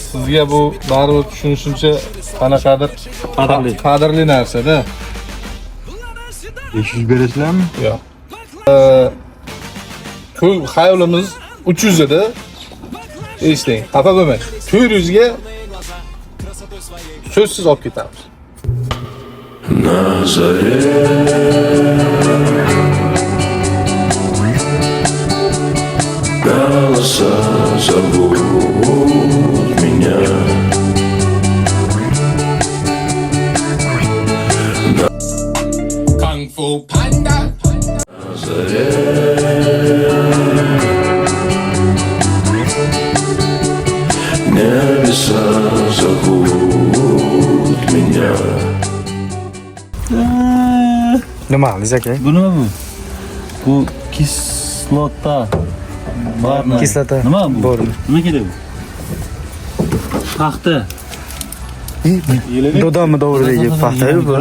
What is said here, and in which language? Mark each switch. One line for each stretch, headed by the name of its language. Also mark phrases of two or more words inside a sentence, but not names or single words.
Uzbek: Sizga bu baribir tushunishimcha qanaqadir qadrli narsa-da. 500 berasizlarmi? Yo'q. To'y xayolimiz 300 edi. Eslang, xafa bo'lmang. 400 ga so'zsiz olib ketamiz.
Russian: На заре голоса зовут меня. Кунг-фу панда. На заре небеса зовут меня.
Uzbek: Nima qilasiz aka? Bu nima bu? Bu kislota. Bormi? Kislota. Nima bu? Bormi? Nima kerak bu? Paxta. Dodami davridagi paxta-yu bu.